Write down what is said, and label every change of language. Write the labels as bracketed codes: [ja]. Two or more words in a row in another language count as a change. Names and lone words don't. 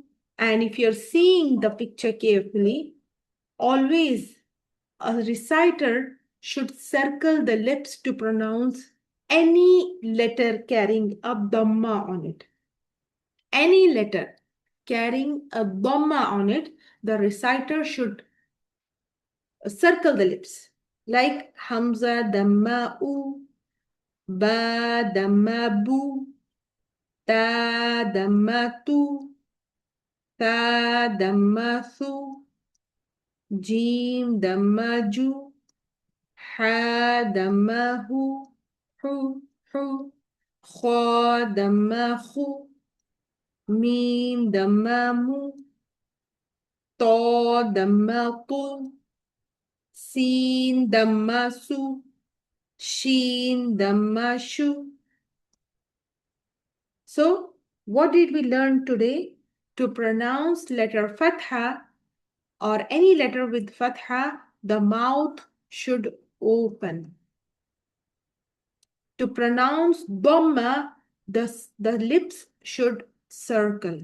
[en] And if you're seeing the picture carefully, always a reciter should circle the lips to pronounce any letter carrying a dhamma on it. Any letter carrying a dhamma on it, the reciter should circle the lips. Like Hamza dhamma u, ba dhamma bu, ta dhamma tu, ta dhamma thu, jim dhamma ju, ha dhamma hu, hu, kha dhamma khu, mim dhamma mu, ta dhamma tu, sin dhamma su, shin dhamma shu. So, what did we learn today? To pronounce letter fatha or any letter with fatha, the mouth should open. To pronounce dhamma, the lips should circle.